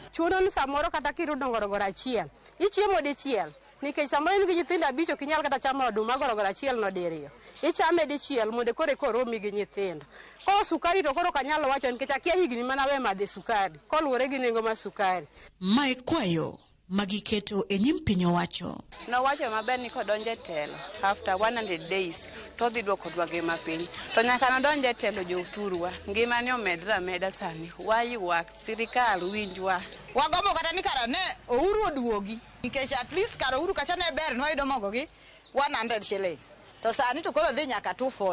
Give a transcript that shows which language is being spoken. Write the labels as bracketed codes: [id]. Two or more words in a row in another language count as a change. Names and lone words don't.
[luo] chuno ni samoro kata kirudo gorogoro achiel ichiemo dichiel nikech samoro in gi nyithindo 5 ok inyal kata chamo oduma gorogoro achiel no diriyo. Ichame dichiel mondo kore koromi gi nyithindo. Koro sukari to koro kanyalo wacho nikech akia higni mana we madhe sukari. Koluwore gi nengo mar sukari. Mae kwayo magiketo e nyim piny owacho. Nowacho maber ni kodonje telo [en] after 100 days [luo] to dhi duoko ngima piny. To nyaka nodonje telo joturwa. Ngima ni omedra meda sani. Wayuak sirikal winjwa. Wagomo kata ni kara ne ouru oduogi. Nikech [en] at least [luo] kara ouru kacha ne ber nwayudo mogo gi 100 shillings. To sani to koro dhi nyaka 240.